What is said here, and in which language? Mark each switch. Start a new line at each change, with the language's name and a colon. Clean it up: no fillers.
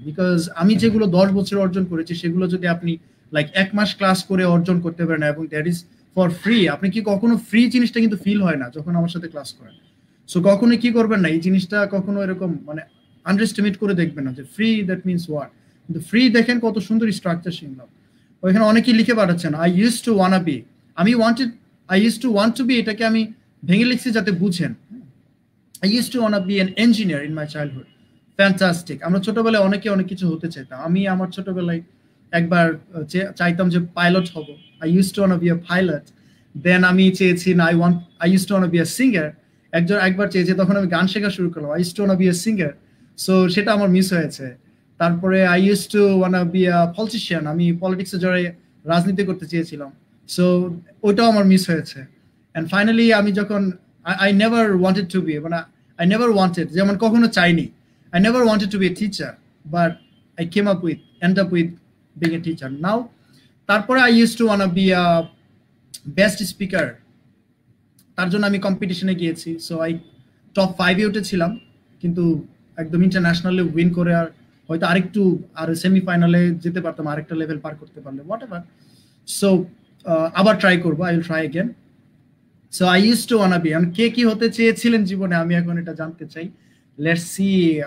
Bangla: Because আমি যেগুলো 10 বছর অর্জন করেছি সেগুলো যদি আপনি লাইক 1 মাস ক্লাস করে অর্জন করতে পারেন, এবং
English: that is for free,
Bangla: আপনি কি কখনো ফ্রি জিনিসটা কিন্তু ফিল হয় না যখন আমার সাথে ক্লাস করেন। সো কখনো কি করবেন না, এই জিনিসটা কখনো এরকম মানে আন্ডারএস্টিমেট করে দেখবেন না যে ফ্রি
English: that means what,
Bangla: কিন্তু ফ্রি দেখেন কত সুন্দর স্ট্রাকচার শিখলাম। ওইখানে অনেকেই লিখে পাঠাচ্ছেন
English: I used to wanna be, I used to want to be,
Bangla: এটাকে আমি ভেঙে লিখছি যাতে বুঝেন।
English: I used to wanna be an engineer in my childhood. Fantastic.
Bangla: আমরা ছোটবেলায় অনেকে অনেক কিছু হতে চাইতাম। আমি আমার ছোটবেলায় একবার চাইতাম যে পাইলট হব।
English: I used to wanna be a pilot. Then
Bangla: আমি চেয়েছি না
English: I used to wanna be a singer.
Bangla: একবার চেয়েছি, তখন আমি গান শেখা শুরু করলাম।
English: I used to wanna be a singer.
Bangla: So সেটা আমার মিস হয়েছে।
English: তারপরে I used to wanna be a politician.
Bangla: আমি পলিটিক্সে জড়িয়ে রাজনীতি করতে চেয়েছিলাম। So ওইটাও আমার মিস হয়েছে।
English: And finally
Bangla: আমি যখন
English: I never wanted to be, মানে I never wanted,
Bangla: যেমন কখনো চাইনি,
English: I never wanted to be a teacher, but I end up with being a teacher now.
Bangla: তারপরে
English: I used to wanna be a best speaker,
Bangla: তার জন্য আমি কম্পিটিশনে গিয়েছি। সো টপ 5-এ উঠেছিলাম, কিন্তু একদম ইন্টারন্যাশনালি উইন করে আর হয়তো আর সেমিফাইনালে যেতে পারতাম, আরেকটা লেভেল পার করতে পারলে,
English: Whatever.
Bangla: সো আবার ট্রাই করবো,
English: I will try again. So I used to wanna be,
Bangla: কে কি হতে চেয়েছিলেন জীবনে, আমি এখন এটা জানতে চাই।
English: Let's see.